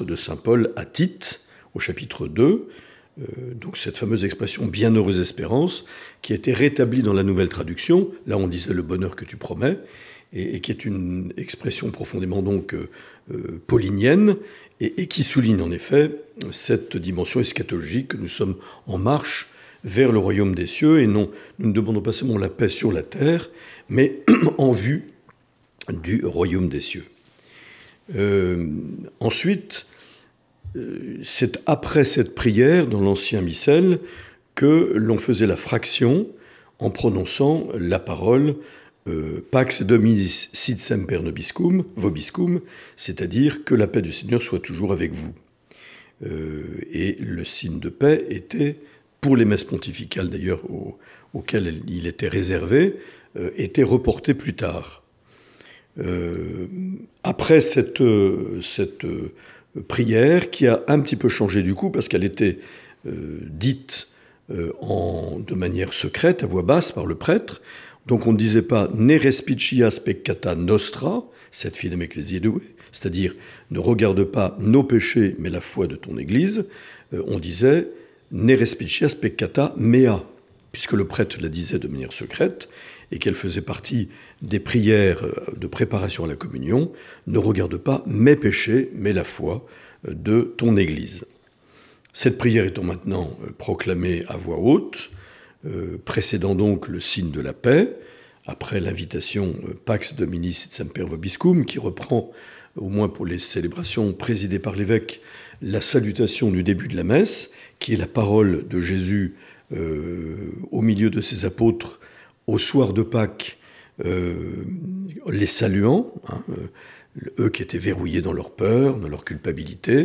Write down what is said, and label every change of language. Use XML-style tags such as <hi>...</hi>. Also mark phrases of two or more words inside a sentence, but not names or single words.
<fr>de saint Paul à Tite, au chapitre 2, donc cette fameuse expression « bienheureuse espérance » qui a été rétablie dans la nouvelle traduction, là on disait « le bonheur que tu promets », et qui est une expression profondément donc paulinienne, et qui souligne en effet cette dimension eschatologique que nous sommes en marche vers le royaume des cieux, et non, nous ne demandons pas seulement la paix sur la terre, mais en vue du royaume des cieux. Ensuite, c'est après cette prière, dans l'ancien missel, que l'on faisait la fraction en prononçant la parole</fr> <la>Pax Domini sit semper nobiscum, vobiscum,</la> <fr>c'est-à-dire que la paix du Seigneur soit toujours avec vous. Et le signe de paix était, pour les messes pontificales d'ailleurs auxquelles il était réservé, était reporté plus tard. Après cette prière, qui a un petit peu changé du coup, parce qu'elle était dite de manière secrète, à voix basse, par le prêtre. Donc on ne disait pas «</fr> <la>ne respicias peccata nostra », cette fidem ecclesiae douae,</la> <fr>c'est-à-dire « ne regarde pas nos péchés, mais la foi de ton Église », on disait «</fr> <la>ne respicias peccata mea »,</la> <fr>puisque le prêtre la disait de manière secrète, et qu'elle faisait partie des prières de préparation à la communion, « ne regarde pas mes péchés, mais la foi de ton Église ». Cette prière étant maintenant proclamée à voix haute, précédant donc le signe de la paix, après l'invitation</fr> <la>Pax Domini sit semper vobiscum,</la> <fr>qui reprend, au moins pour les célébrations présidées par l'évêque, la salutation du début de la messe, qui est la parole de Jésus au milieu de ses apôtres au soir de Pâques, les saluant, eux qui étaient verrouillés dans leur peur, dans leur culpabilité.</fr>